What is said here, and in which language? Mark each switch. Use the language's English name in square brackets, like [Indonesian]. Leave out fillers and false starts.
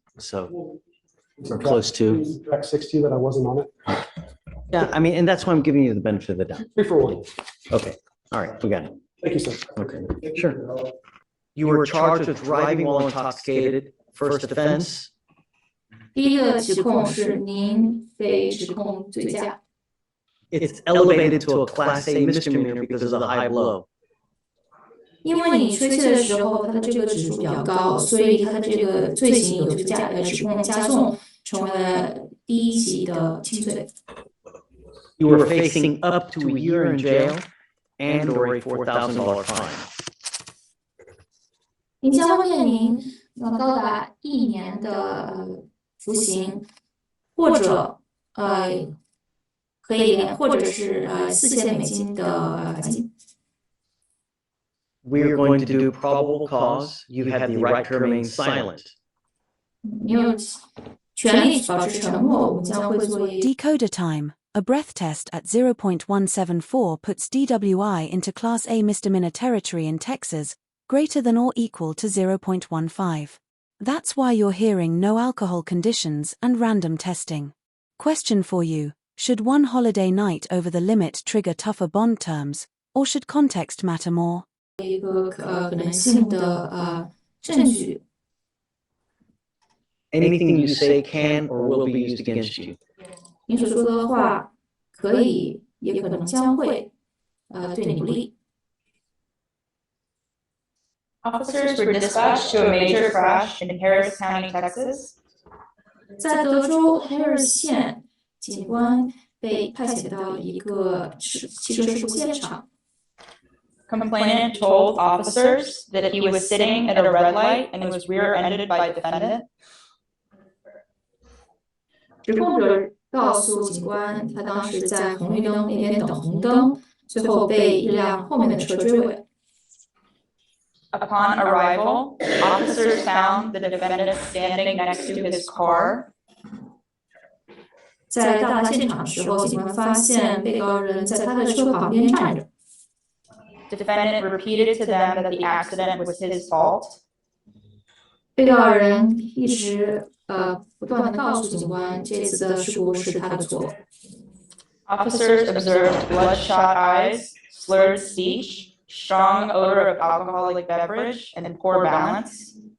[English] So we're close to. track 60 that I wasn't on it. Yeah, I mean, and that's why I'm giving you the benefit of the doubt. 3 for 1. Okay, all right, we got it. Thank you, sir. Okay, sure. You were charged with driving while intoxicated, first offense. [Chinese] 第一个指控是您被指控醉驾， [English] It's elevated to a Class A misdemeanor because of the high blow. [Chinese] 因为你吹气的时候，它的这个指数比较高，所以它的这个罪行有这个指控加重，成为了第一级的轻罪。 [English] You were facing up to a year in jail and or a $4,000 fine. [Chinese] 您将会面临高达1年的服刑，或者可以或者是$4000的罚金。 [English] We are going to do probable cause. You had the right to remain silent. [Chinese] 你有权利保持沉默，我们将会做一 [English] Decoder time. A breath test at 0.174 puts DWI into Class A misdemeanor territory in Texas, greater than or equal to 0.15. That's why you're hearing no alcohol conditions and random testing. Question for you: should one holiday night over the limit trigger tougher bond terms, or should context matter more? [Chinese] 一个可能性的证据。 [English] Anything you say can or will be used against you. [Chinese] 你所说的话可以，也可能将会对你不利。 [English] Officers were dispatched to a major crash in Harris County, Texas. [Chinese] 在德州黑尔县，警官被派遣到一个汽车事故现场。 [English] Complainant told officers that he was sitting at a red light and was rear-ended by defendant. [Chinese] 指控者告诉警官，他当时在红绿灯那边等红灯，最后被一辆后面的车追尾。 [English] Upon arrival, officers found the defendant standing next to his car. [Chinese] 在到达现场的时候，警官发现被告人在他的车旁边站着。 [English] Defendant repeated to them that the accident was his fault. [Chinese] 被告人一直不断的告诉警官，这次的事故是他的错。 [English] Officers observed bloodshot eyes, slurred speech, strong odor of alcoholic beverage, and poor balance.